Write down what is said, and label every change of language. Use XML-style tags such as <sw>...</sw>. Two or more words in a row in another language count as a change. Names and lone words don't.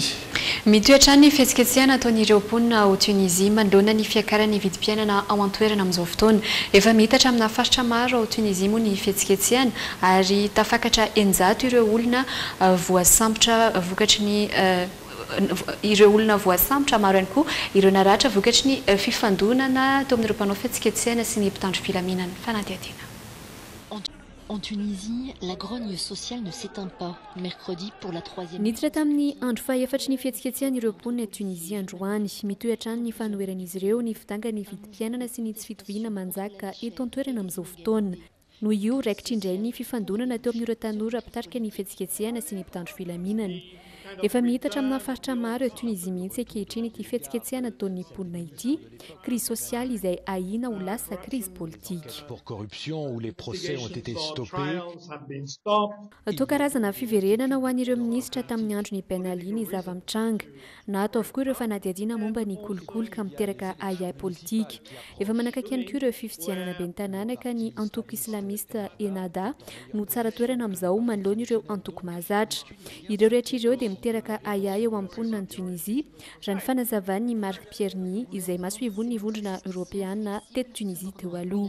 <mg>mitoetra ny fihetsiketsehana ataon'ireo mponina ao Tunisie manoloana ny fiakarany vidim-piainana ao an-toerana amin'izao fotoana efa mihitatra amina faritra maro ao Tunisie moa ny fihetsiketsehana ary tafakatra 900 ireo olona voasambotra vokatry ny ireo olona voasambotra maro ihany koa ireo naratra vokatry ny fifandonana teo amin'ireo mpanao fihetsiketsehana sy ny mpitandro filaminana fanadihadiana.</mg> <fr>En Tunisie, la grogne sociale ne s'éteint pas. Mercredi, pour la 3e...</fr> <mg>niditra tamin'ny andro fahefatry ny fihetsiketsehana ireo mponina Tunisie androany mitoetra ny fanoheran'izy ireo ny fitanga ny vidim-piainana sy ny tsy fitoviana manjaka eto an-toerana amin'izao fotoana noho io raikitra indray ny fifandonana teo amin'ireo tanora pitarika ny fihetsiketsehana sy ny mpitandro filaminana efa mihitatra amina faritra maro eo Tunisie mihitsy ankehitriny ity fihetsiketsehana ataon'ny mponina ity</mg> <fr>crise sociale</fr> <mg>izay ahina ho lasa</mg> <fr>crise politique. Pour corruption où les procès ont été stoppés.</fr> <mg>Atao karazana fiverenana ho an'ireo minisitra tamin'ny andro ny penali ny zava-mitranga na atao avokoa ireo fanadihadiana momba ny kolokoloka miteraka ahai politique efa manakaiky ihany koa ireo fifidianana be ny tanàna ka ny antoko islamista Ennahda no tsara toerana amin'izao manoloana ireo antoko mahazatra ireo rehetra ireo dia miteraka ahai eo am-ponina ny Tunisie raha ny fanazavan'ny Marc Pierny izay masoivony vondrona Europeana teto Tunisie teo aloha.</mg>